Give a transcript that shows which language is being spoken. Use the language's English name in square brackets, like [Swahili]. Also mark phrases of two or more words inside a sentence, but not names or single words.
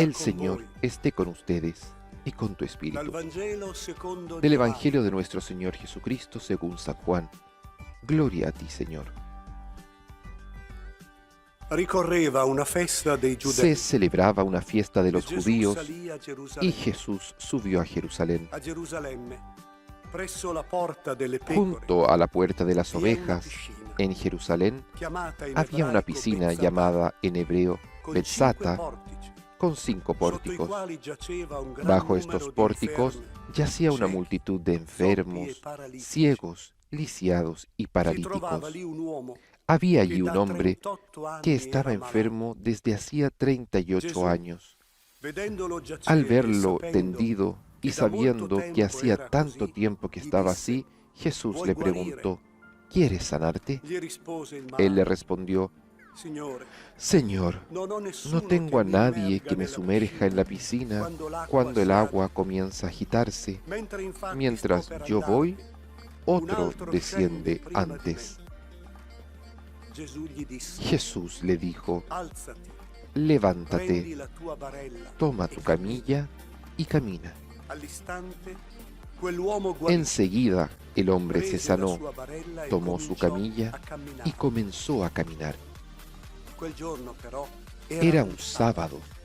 [Spanish] El con Señor [Italian] voi. [Spanish] esté con ustedes y con tu [Italian] Dal [Spanish] espíritu. [Italian] Vangelo secondo [Spanish] Del [Italian] Giovanni. [Spanish] Evangelio de nuestro Señor Jesucristo según San Juan. Gloria a ti, Señor. [Italian] Ricorreva una festa dei [Spanish] Se [Italian] giudei. [Spanish] celebraba una fiesta de los [Italian] Gesù [Spanish] judíos [Italian] salì a [Spanish] y [Italian] Gerusalemme, [Spanish] Jesús subió a Jerusalén. [Italian] a Gerusalemme, presso la porta delle pecore, [Spanish] Junto a la puerta de las [Italian] vi è una [Spanish] ovejas, [Italian] piscina, [Spanish] en Jerusalén, [Italian] chiamata in [Spanish] había una [Italian] ebraico [Spanish] piscina [Italian] Betzata, [Spanish] llamada en hebreo [Italian] con [Spanish] Betzata, [Italian] 5 portici, [Spanish] con 5 [Italian] sotto i [Spanish] pórticos. [Italian] quali giaceva un gran [Spanish] Bajo [Italian] numero [Spanish] estos [Italian] di [Spanish] pórticos [Italian] infermi. [Spanish] yacía una [Italian] ciechi, [Spanish] multitud de [Italian] zoppi e [Spanish] enfermos, [Italian] paralitici. [Spanish] ciegos, lisiados y [Italian] Si trovava [Spanish] paralíticos. [Italian] lì un uomo [Spanish] Había [Italian] che [Spanish] allí [Italian] da [Spanish] un hombre [Italian] 38 anni [Spanish] que [Italian] era [Spanish] estaba [Italian] malato. [Spanish] enfermo desde hacía 38 [Italian] Gesù, [Spanish] años. [Italian] Vedendolo giacere [Spanish] Al [Italian] e [Spanish] verlo [Italian] sapendo [Spanish] tendido y [Italian] che da molto [Spanish] sabiendo que [Italian] tempo [Spanish] hacía [Italian] era [Spanish] tanto [Italian] così, [Spanish] tiempo que [Italian] gli [Spanish] estaba [Italian] disse: [Spanish] así, Jesús [Italian] "Vuoi [Spanish] le [Italian] guarire?" [Spanish] preguntó: ¿quieres sanarte? [Italian] Gli rispose il [Spanish] Él le [Italian] malato: [Spanish] respondió: [Italian] Signore, [Spanish] Señor, [Italian] non ho nessuno [Spanish] no tengo a [Italian] che mi [Spanish] nadie [Italian] immerga [Spanish] que me [Italian] nella [Spanish] sumerja en la [Italian] piscina [Spanish] piscina [Italian] quando l'acqua [Spanish] cuando el [Italian] sale. [Spanish] agua comienza a agitarse. [Italian] Mentre infatti [Spanish] Mientras [Italian] sto per [Spanish] yo [Italian] andare, [Spanish] voy, [Italian] un [Spanish] otro [Italian] altro [Spanish] desciende [Italian] scende prima di [Spanish] antes. [Italian] me. Gesù gli disse: [Spanish] Jesús le dijo: [Italian] Alzati, [Spanish] levántate, toma tu camilla y camina. Enseguida el hombre se sanó, tomó su camilla y comenzó a caminar. Era un sábado.